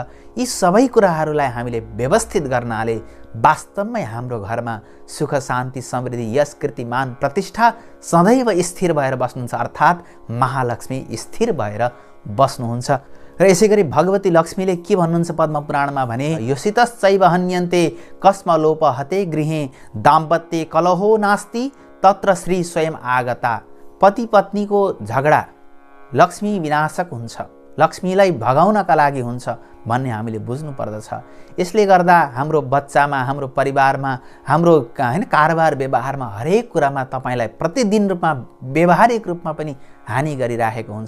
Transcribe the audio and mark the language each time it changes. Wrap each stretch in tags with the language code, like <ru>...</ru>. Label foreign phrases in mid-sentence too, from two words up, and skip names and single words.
<ne>यी सबै कुराहरूलाई हामीले व्यवस्थित गर्नाले वास्तवमै हाम्रो घरमा सुख शान्ति समृद्धि यश कीर्तिमान प्रतिष्ठा सदैव स्थिर भएर बस्नुहुन्छ, अर्थात् महालक्ष्मी स्थिर भएर बस्नुहुन्छ। र यसै गरी भगवती लक्ष्मीले के भन्नुहुन्छ पद्मपुराणमा भने,</ne> <sa>योसितश्चैव हन्यन्ते कस्मलोप हते गृहे दाम्पत्ये कलहो नास्ति तत्र श्री स्वयं आगता।</sa> <ne>पति पत्नीको झगडा लक्ष्मी विनाशक हुन्छ, लक्ष्मीलाई भगाउनका लागि हुन्छ भन्ने हामीले बुझ्नु पर्दछ। यसले गर्दा हाम्रो बच्चामा, हाम्रो परिवारमा, हाम्रो कारोबार व्यवहारमा हरेक कुरामा तपाईलाई प्रतिदिन रूपमा व्यवहारिक रूपमा पनि हानि गरिराखेको हुन्छ।</ne>